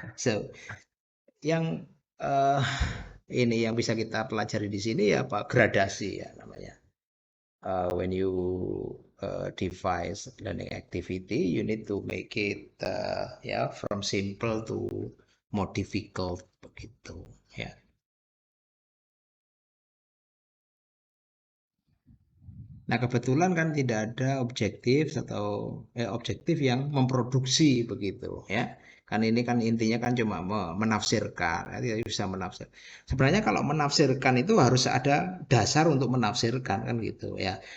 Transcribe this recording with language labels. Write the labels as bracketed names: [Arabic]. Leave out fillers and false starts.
[Indonesian] So, yang ini yang bisa kita pelajari di sini ya apa gradasi ya namanya. [English] When you devise learning activity, you need to make it from simple to more difficult [Indonesian] begitu ya. Nah, kebetulan kan tidak ada objektif atau objektif yang memproduksi begitu ya. Kan ini kan intinya kan cuma menafsirkan, ya, bisa menafsir. Sebenarnya kalau menafsirkan itu harus ada dasar untuk menafsirkan kan gitu ya.